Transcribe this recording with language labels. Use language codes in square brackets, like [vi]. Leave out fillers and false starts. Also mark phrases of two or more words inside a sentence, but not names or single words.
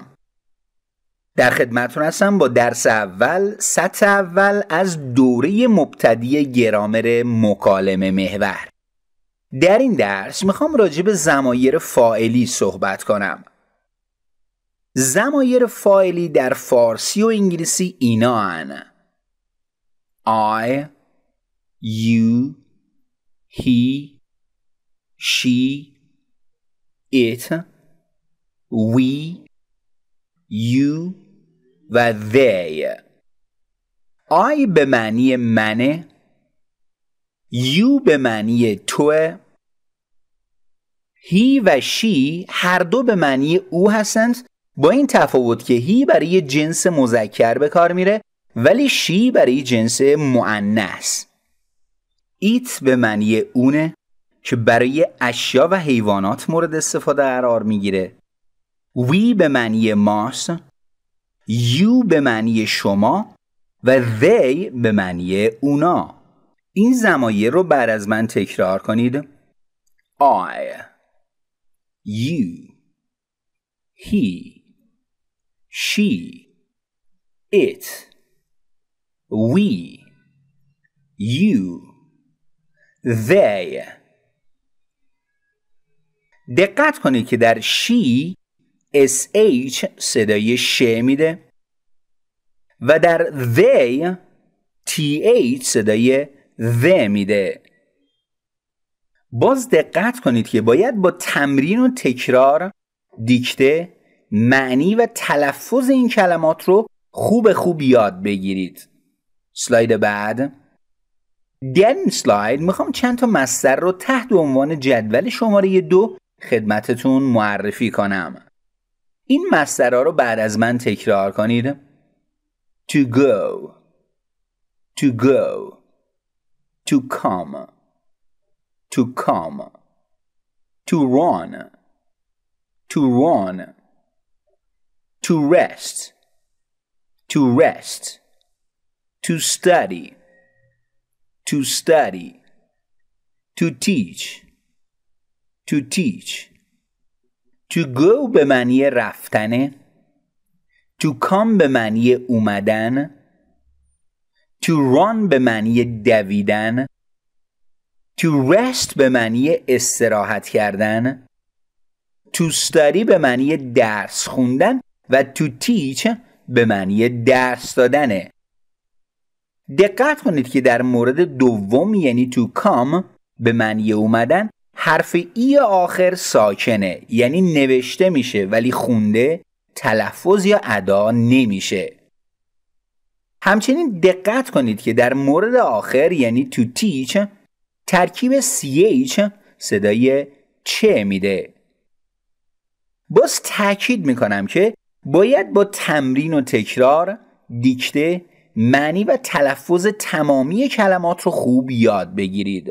[fa] در خدمتتون هستم با درس اول، سطح اول از دوره مبتدی گرامر مکالمه محور. در این درس میخوام راجع به ضمایر فاعلی صحبت کنم. ضمایر فاعلی در فارسی و انگلیسی اینا هن: [en] I, you, he, she, it, we, you و they. [fa] I به معنی منه، you به معنی توه، he و she هر دو به معنی او هستند، با این تفاوت که he برای جنس مذکر به کار میره ولی she برای جنس مؤنث. it به معنی اونه که برای اشیا و حیوانات مورد استفاده قرار میگیره. we به معنی ماست، you به معنی شما و they به معنی اونا. این ضمایر رو بعد از من تکرار کنید. [en] I, you, he, she, it, we, you, they. [fa] دقت کنید که در she sh صدای ش میده و در they th صدای ذ میده. باز دقت کنید که باید با تمرین و تکرار دیکته معنی و تلفظ این کلمات رو خوب یاد بگیرید. سلاید بعد. در این سلاید میخوام چند تا مصدر رو تحت عنوان جدول شماره 2 خدمتتون معرفی کنم. این مصدرها رو بعد از من تکرار کنید. [en] To go, to go, to come, to come, to run, to run, to rest, to rest, to study, to study, to teach, to teach. To go [fa] به معنی رفتنه، [en] to come [fa] به معنی اومدن، [en] to run [fa] به معنی دویدن، [en] to rest [fa] به معنی استراحت کردن، [en] to study [fa] به معنی درس خوندن و [en] to teach [fa] به معنی درس دادنه. دقت کنید که در مورد دوم یعنی [en] to come [fa] به معنی اومدن حرف ای آخر ساکنه، یعنی نوشته میشه ولی خونده، تلفظ یا ادا نمیشه. همچنین دقت کنید که در مورد آخر یعنی [en] to teach [fa] ترکیب ch صدای چه میده. باز تاکید میکنم که باید با تمرین و تکرار دیکته معنی و تلفظ تمامی کلمات رو خوب یاد بگیرید.